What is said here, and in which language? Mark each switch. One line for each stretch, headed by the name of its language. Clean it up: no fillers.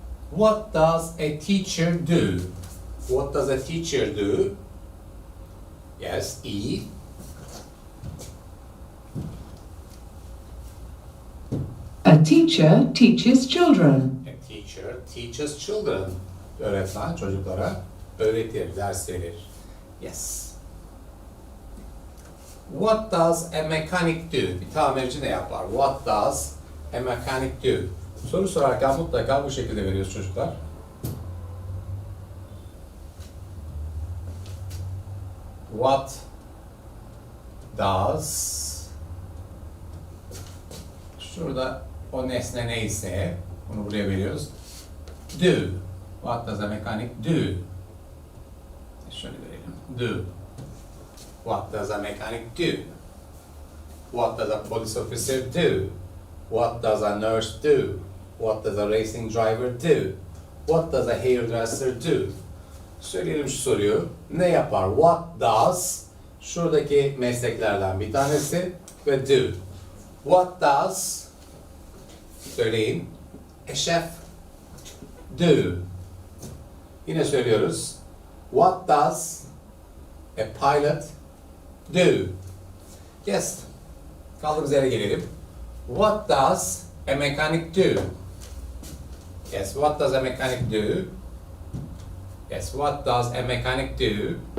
English: What does a teacher do? What does a teacher do? Yes, E. A teacher teaches children. A teacher teaches children.
Turkish: Öğretmen çocuklara öğretir, ders verir.
English: Yes. What does a mechanic do?
Turkish: Bir tamirci ne yapar?
English: What does a mechanic do?
Turkish: Soru sorarken mutlaka bu şekilde veriyoruz çocuklar.
English: What does
Turkish: şurada o nesne neyse bunu buraya veriyoruz.
English: Do. What does a mechanic do?
Turkish: Şöyle verelim.
English: Do. What does a mechanic do? What does a police officer do? What does a nurse do? What does a racing driver do? What does a hairdresser do?
Turkish: Söyleyelim şu soruyu. Ne yapar?
English: What does?
Turkish: Şuradaki mesleklerden bir tanesi ve do.
English: What does?
Turkish: Söyleyin.
English: A chef do.
Turkish: Yine söylüyoruz.
English: What does a pilot do? Yes.
Turkish: Kaldığımız yere gelelim.
English: What does a mechanic do? Yes, what does a mechanic do? Yes, what does a mechanic do?